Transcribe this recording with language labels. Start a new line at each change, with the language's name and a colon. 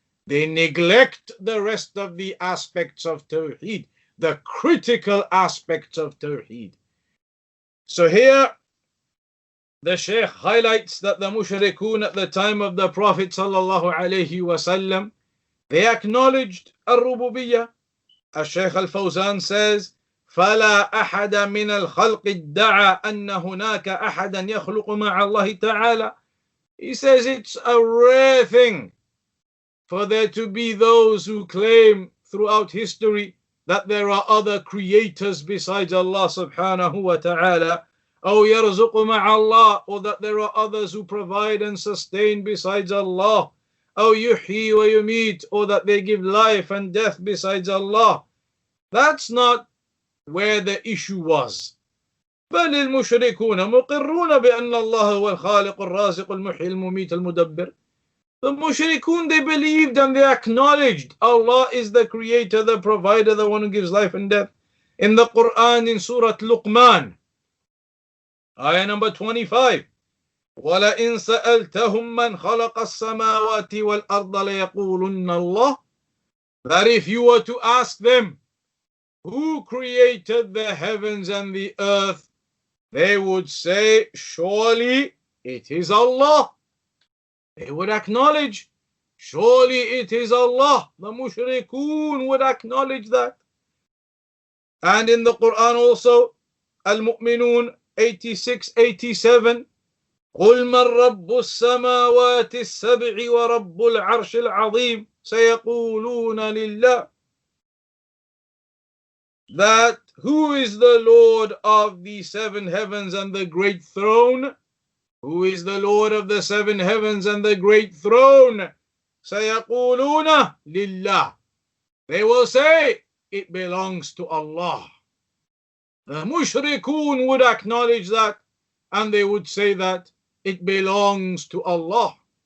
English: They neglect the rest of the aspects of Tawheed, the critical aspects of Tawheed. So here, the Shaykh highlights that the mushrikun at the time of the Prophet sallallahu alaihi wasallam, they acknowledged al-Rububiyyah. Al-Shaykh al-Fawzan says,
Arabic: فَلَا أَحَدَ مِنَ الْخَلْقِ ادَّعَى أَنَّ هُنَاكَ أَحَدًا يَخْلُقُ مَعَ اللَّهِ تَعَالَى.
English: He says it's a rare thing for there to be those who claim throughout history that there are other creators besides Allah subhanahu wa ta'ala,
Arabic: أو يرزق مع الله,
English: or that there are others who provide and sustain besides Allah,
Arabic: أو يحيي ويميت,
English: or that they give life and death besides Allah. That's not where the issue was.
Arabic: بل المشركون مقرون بأن الله هو الخالق الرازق المحيي المميت المدبر.
English: The mushrikun, they believed and they acknowledged Allah is the creator, the provider, the one who gives life and death. In the Qur'an, in Surah Luqman, ayah number 25,
Arabic: وَلَئِن سَأَلْتَهُمْ مَنْ خَلَقَ السَّمَاوَاتِ وَالْأَرْضَ لَيَقُولُنَّ اللَّهِ.
English: That if you were to ask them, who created the heavens and the earth, they would say, surely it is Allah. They would acknowledge, surely it is Allah. The mushrikun would acknowledge that. And in the Quran also,
Arabic: Al-Mu'minun 86-87, قُلْ مَنْ رَبُّ السَّمَاوَاتِ السَّبْعِ وَرَبُّ الْعَرْشِ الْعَظِيمِ سَيَقُولُونَ لِلَّهِ.
English: That who is the Lord of the seven heavens and the great throne? Who is the Lord of the seven heavens and the great throne?
Arabic: سَيَقُولُونَ لِلَّهِ.
English: They will say, it belongs to Allah. The mushrikun would acknowledge that, and they would say that it belongs to Allah.